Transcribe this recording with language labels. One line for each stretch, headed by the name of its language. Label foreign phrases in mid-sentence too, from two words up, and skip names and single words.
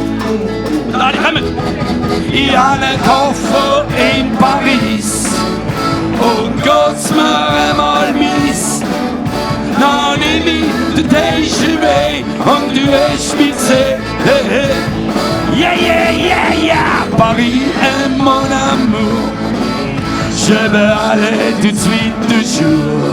German: Ich hab einen Koffer in Paris und geht's mir einmal mies. Dann nehm ich den TGV und du hast mich gesehen. Yeah, yeah, yeah, yeah,
French: Paris est mon amour. Je veux aller tout de suite toujours.